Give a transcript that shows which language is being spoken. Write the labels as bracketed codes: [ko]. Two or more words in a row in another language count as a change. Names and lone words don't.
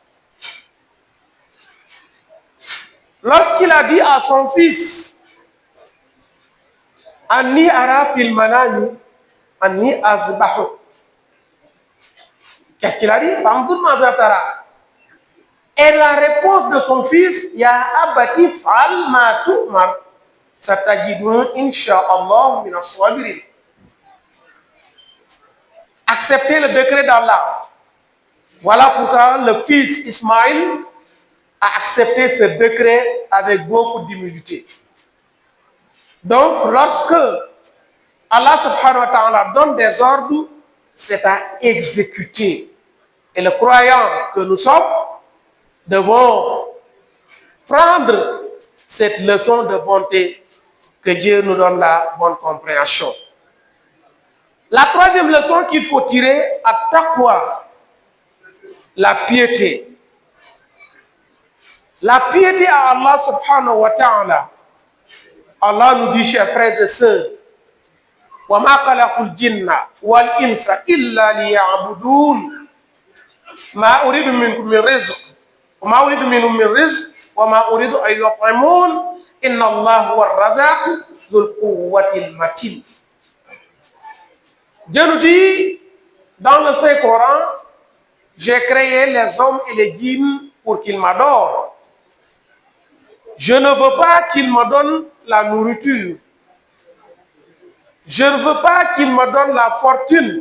[fr] Lorsqu'il a dit à son fils, [ar] أني أرى في المنام أني أذبحه. [fr] Qu'est-ce qu'il a dit? Et la réponse de son fils, [ar] يا أبت افعل ما تؤمر ستجدني إن شاء الله من الصابرين. [fr] Accepter le décret d'Allah. Voilà pourquoi le fils Ismaïl a accepté ce décret avec beaucoup d'humilité. Donc, lorsque Allah [ar] سبحانه وتعالى [fr] donne des ordres, c'est à exécuter. Et le croyant que nous sommes devons prendre cette leçon de bonté, que Dieu nous donne la bonne compréhension. La troisième leçon qu'il faut tirer, à taqwa, la piété. La piété à Allah [ar] سبحانه وتعالى. [fr] Allah nous dit, chers frères et sœurs, [ar] وَمَا خَلَقُ الْجِنَّ وَالْإِنسَ إِلَّا لِيَعْبُدُونَ مَا أُرِيدُ مِنكُم مِّن رِزْقٍ وَمَا أُرِيدُ مِنْهُم مِّن رِزْقٍ وَمَا أُرِيدُ أَن يُطْعِمُونِ إِنَّ اللَّهَ هُوَ الرَّزَّاقُ ذُو الْقُوَّةِ الْمَتِينُ. [fr] Dieu nous dit dans le Saint-Coran, j'ai créé les hommes et les djinns pour qu'ils m'adorent. Je ne veux pas qu'ils me donnent la nourriture. Je ne veux pas qu'ils me donnent la fortune.